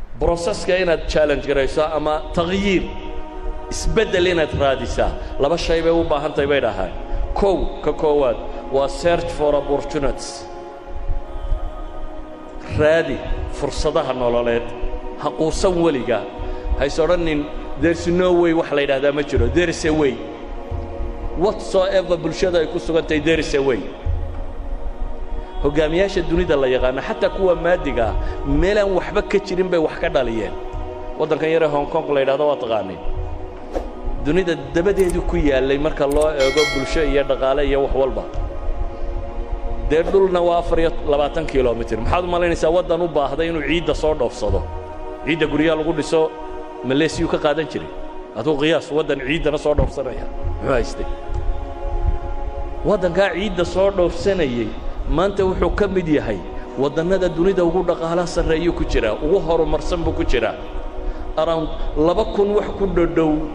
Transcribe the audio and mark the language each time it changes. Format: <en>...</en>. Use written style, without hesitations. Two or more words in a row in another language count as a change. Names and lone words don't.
<so>بروسيسك inaad challenge garayso ama tagyiir isbedel inaad raadisaa laba shay bay u baahan tahay bay dhahaan ka koowaad waa</so> <en>search for opportunities</en> <so>raadi fursadaha nololeed ha quusan weliga hayso odhanin</so> <en>there's no way</en> <so>wax la yidhaahdaa ma jiro</so> <en>there is a way whatsoever</en> <so>bulshada ay ku sugantahay</so> <en>there is a way</en> <so>hogaamiyaasha dunida la yaqaan xataa kuwa maadiga meelan waxba ka jirin bay wax ka dhaliyeen wadankan yar ee Hong Kong la yiraahdo waa taqaanay dunida dabadeedu ku yaalay marka loo eego bulsho iyo dhaqaale iyo wax walba deedulna waa 24 kilomitir maxaad u malaynaysaa wadan u baahday inuu ciidda soo dhoofsado ciidda guriga lagu dhiso Malaysia ka qaadan jiray adoo qiyaas wadan ciidana soo dhoofsanaya muxuu haystay wadanka ciidda soo dhoofsanayay maanta wuxuu ka mid yahay wadannada dunida ugu dhaqaalaha sareeyo ku jira ugu horumarsan buu ku jira around 2000 wax ku dhow</so>